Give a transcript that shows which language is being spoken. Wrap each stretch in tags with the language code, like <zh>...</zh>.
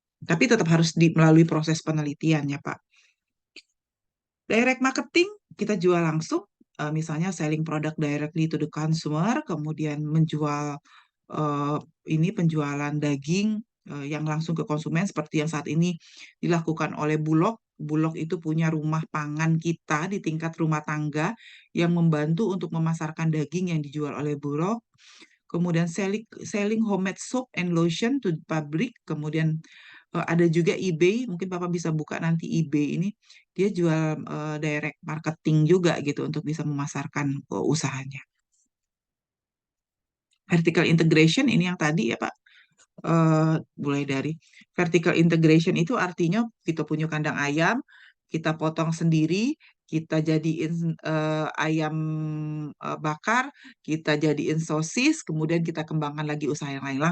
<id>Tapi tetap harus melalui proses penelitian ya, Pak. Direct marketing, kita jual langsung, misalnya</id> <en>selling product directly to the consumer,</en> <id>kemudian menjual eh, ini penjualan daging yang langsung ke konsumen seperti yang saat ini dilakukan oleh Bulog. Bulog itu punya rumah pangan kita di tingkat rumah tangga yang membantu untuk memasarkan daging yang dijual oleh Bulog. Kemudian</id> <en>selling homemade soap and lotion to the public.</en> <id>Kemudian ada juga eBay, mungkin Papa bisa buka nanti eBay ini. Dia jual direct marketing juga gitu untuk bisa memasarkan usahanya. Vertical integration ini yang tadi ya Pak. Mulai dari vertical integration itu artinya kita punya kandang ayam, kita potong sendiri, kita jadiin ayam bakar, kita jadiin sosis, kemudian kita kembangkan lagi usaha yang lain.</id>